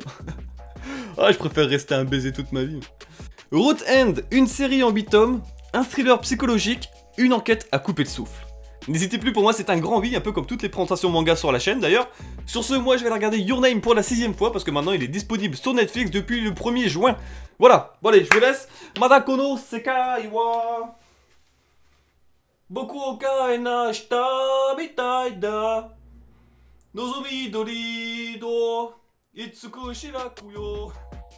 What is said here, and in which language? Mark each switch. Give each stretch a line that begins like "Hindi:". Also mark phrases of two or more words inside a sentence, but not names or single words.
French: Ah, je préfère rester un baiser toute ma vie. Root End, une série en 8 tomes, un thriller psychologique, une enquête à couper le souffle. N'hésitez plus, pour moi c'est un grand oui, un peu comme toutes les présentations manga sur la chaîne d'ailleurs. Sur ce, moi je vais la regarder Your Name pour la 6ème fois, parce que maintenant il est disponible sur Netflix depuis le 1er juin. Voilà, bon allez, je vous laisse. Madakono sekai wa boku o kai na shita mitai da nozomi dori do itsuku shiraku yo.